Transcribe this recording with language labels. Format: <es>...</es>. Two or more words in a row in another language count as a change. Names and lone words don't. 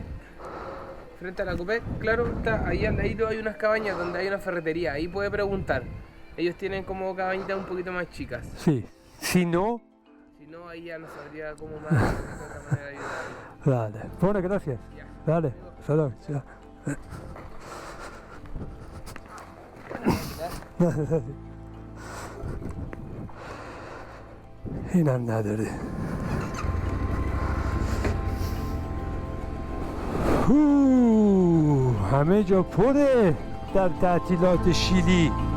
<es>Frente a la Copec, claro, está ahí al ladito hay unas cabañas donde hay una ferretería. Ahí puede preguntar. Ellos tienen como cabañitas un poquito más chicas. Sí. Si no, Si no, ahí ya no sabría cómo más de otra manera ayudar. dale. Bueno, gracias. Ya. Dale. Saludos. Chao.</es> <fa>اینم نداره. همه جا پره در تعطیلات شیلی.</fa>